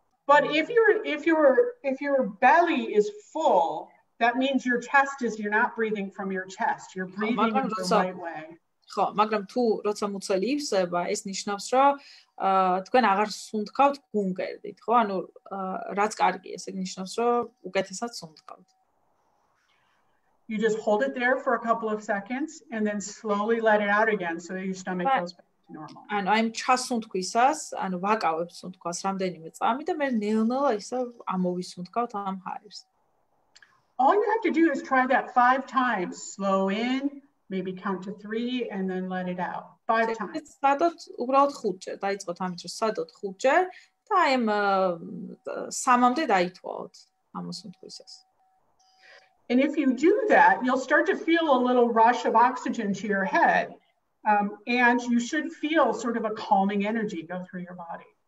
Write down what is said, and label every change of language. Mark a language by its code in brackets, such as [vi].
[en] But if your belly is full, that means your chest you're not breathing from your chest. You're breathing in the right way. [ka] ხო, მაგრამ თუ როცა მუცელი ივსება, ეს ნიშნავს, რომ თქვენ აღარ სუნთქავთ გუნგერდით, ხო? ანუ რაც კარგია, ეს ნიშნავს, რომ უკეთესად სუნთქავთ. [en] You just hold it there for a couple of seconds and then slowly let it out again so that your stomach goes back to normal. [ka] ანუ აი ჩასუნთქვისას, ანუ ვაკავებ სუნთქვას რამდენიმე წამი და მე ნელ-ნელა ისე ამოვისუნთქავთ ამ ჰაერს. [en] All you have to do is try that 5 times. Slow in, maybe count to 3 and then let it out. 5 times. [ka] სადოთ უბრალოდ 5 ჯერ დაიწყოთ ამით, რომ სადოთ 5 ჯერ და აი ამ 3-მდე დაითვალოთ ამოსუნთქვისას. [en] And if you do that, you'll start to feel a little rush of oxygen to your head. And you should feel sort of a calming energy go through your body.